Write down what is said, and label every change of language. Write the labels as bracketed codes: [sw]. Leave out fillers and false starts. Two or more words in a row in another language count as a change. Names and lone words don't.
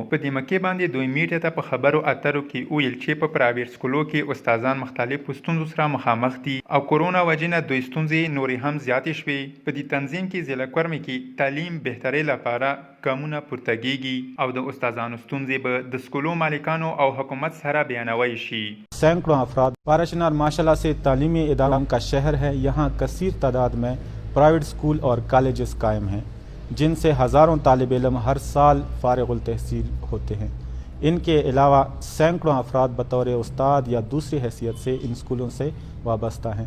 [ps] په دې موقع باندې دوی میډیا ته په خبرو اترو کې ویل چې په پرایویټ سکولو کې استادان مختلفو ستونزو سره مخامخ دي او کورونا وجې نه دوی ستونزې نورې هم زیاتې شوې. په دې تنظیم کې ضلع کورمې کې تعلیم بهترۍ لپاره ګامونه پورته کیږي او د استادانو ستونزې به د سکولو مالکانو او حکومت سره بیانوي شي. [ur] سینکڑوں افراد پاراشنار ماشاءاللہ سے تعلیمی اداروں کا شہر ہے. یہاں کثیر تعداد میں پرائیویٹ اسکول اور کالجز قائم ہیں جن سے ہزاروں طالب علم ہر سال فارغ التحصیل ہوتے ہیں. ان کے علاوہ سینکڑوں افراد بطور استاد یا دوسری حیثیت سے ان اسکولوں سے وابستہ ہیں.